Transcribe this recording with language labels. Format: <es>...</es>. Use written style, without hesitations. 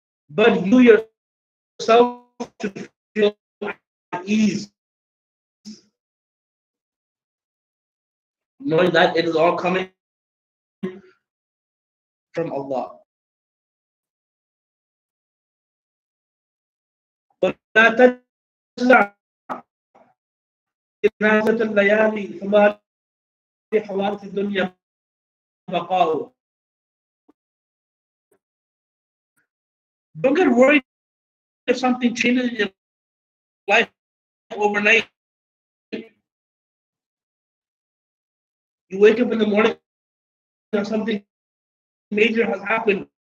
<en>But you yourself should feel at ease, knowing that it is all coming from Allah.</en> <ar>ولا تجزع جنازة الليالي فما لحوادث الدنيا بقاء.</ar> <en>Don't get worried if something changes in your life overnight. You wake up in the morning and something major has happened.</en>